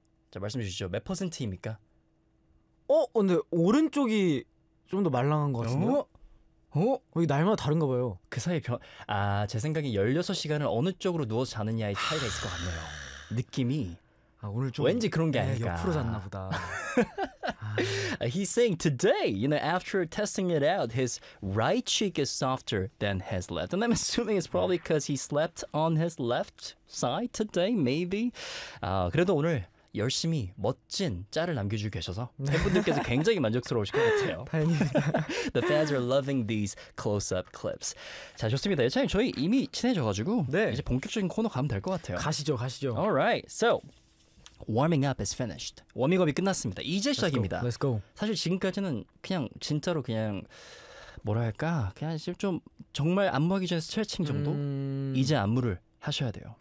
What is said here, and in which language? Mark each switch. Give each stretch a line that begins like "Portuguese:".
Korean: 자 말씀해 주시죠. 몇 퍼센트입니까? 어? 근데 오른쪽이 좀 더 말랑한 것 같은데요? 어? 이게 날마다 다른가 봐요. 그 사이에 변... 아, 제 생각엔 16시간을 어느 쪽으로 누워서 자느냐의 차이가 하... 있을 것 같네요. 느낌이. 아, 오늘 좀... 왠지 그런 게 아닐까. 옆으로 잤나 보다. 아...
English: He's saying today, you know, after testing it out, his right cheek is softer than his left. And I'm assuming it's probably because he slept on his left side today, maybe.
Korean: 아, 그래도 오늘... 열심히 멋진 짤을 남겨주고 계셔서 팬분들께서 굉장히 만족스러우실 것 같아요. 다행입니다.
English: The fans are loving these close-up clips.
Korean: 자, 좋습니다. 예찬이 저희 이미 친해져가지고 네. 이제 본격적인 코너 가면 될 것 같아요. 가시죠, 가시죠.
English: Alright, so warming up is finished.
Korean: 워밍업이 끝났습니다. 이제 시작입니다.
English: Let's go. Let's go.
Korean: 사실 지금까지는 그냥 진짜로 그냥 뭐랄까 그냥 좀 정말 안무하기 전에 스트레칭 정도 이제 안무를 하셔야 돼요.